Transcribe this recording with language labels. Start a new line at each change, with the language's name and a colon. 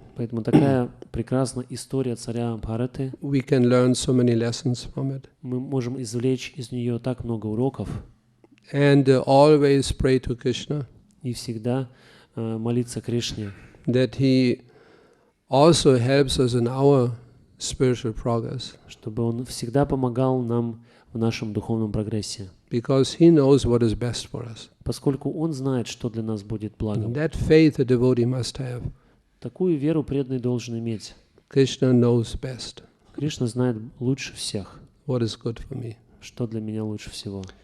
Russian: Поэтому такая прекрасная история царя Бхараты.
English: We can learn so many lessons from it.
Russian: Мы можем извлечь из нее так много уроков.
English: and always pray to Krishna
Russian: и всегда молиться Кришне,
English: that he also helps us in our spiritual progress,
Russian: чтобы Он всегда помогал нам в нашем духовном прогрессе,
English: because he knows what is best for us.
Russian: поскольку Он знает, что для нас будет благом.
English: That faith a devotee must have.
Russian: Такую веру преданный должен иметь.
English: Krishna knows best
Russian: Кришна знает лучше всех,
English: what is good for me.
Russian: что для меня лучше всего.